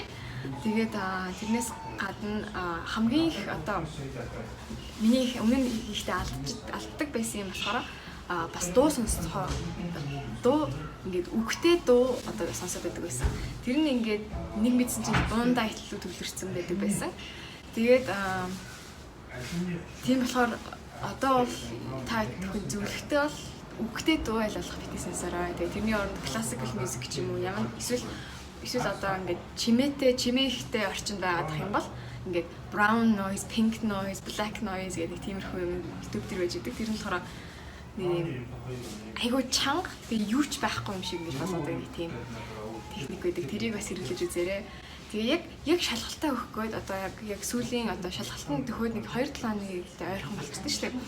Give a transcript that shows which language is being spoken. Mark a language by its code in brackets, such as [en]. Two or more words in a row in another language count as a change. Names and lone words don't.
[mn] Тэгээд тэрнээс гадна хамгийн их одоо миний өмнө нь ихтэй алддаг байсан юм болохоор бас дуу сонсохоо дуу ингээд үгтэй дуу одоо сонсоод байдаг байсан. Тэр нь ингээд нэг мэдсэн чинь дундаа итлүү төвлөрсөн байдаг байсан. Тэгээд тийм болохоор одоо бол та бүхэн зөвлөхтэй бол үгтэй дуу айлуулах битгий сонсороо. Тэгээд тэрний оронд [en] classical music [mn] ч юм уу ямар эсвэл одоо ингээд чимээ ихтэй орчинд байгаад юм бол ингээд [en] brown noise, pink noise, black noise [mn] гэдэг тиймэрхүү юм YouTube дээр байж идэг. Тэр нь болохоор айгуу чанга би юу ч байхгүй юм шиг ингэж болоод байгаа тийм техник байдаг. Тэрийг бас хэрэглэж үзээрэй. Тэгээ яг шалгалтаа өгөх гээд одоо яг сүүлийн одоо шалгалтын төхөөд нэг 2-7 хоногийн ойрхон болчихсон шүү дээ.